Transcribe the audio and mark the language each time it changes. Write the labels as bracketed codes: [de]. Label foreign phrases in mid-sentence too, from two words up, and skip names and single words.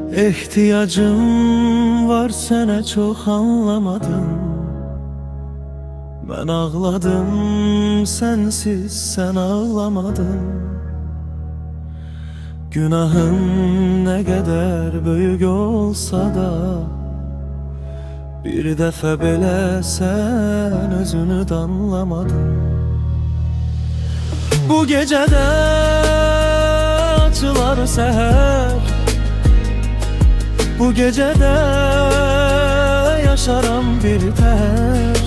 [az] İhtiyacım var sənə çox anlamadım. [tr] Ben ağladım sensiz sen ağlamadın. Günahın ne kadar büyük olsa da [az] bir dəfə belə sen özünü danlamadın. Bu gecədə açılar səhər, bu gecədə yaşaram bir tər.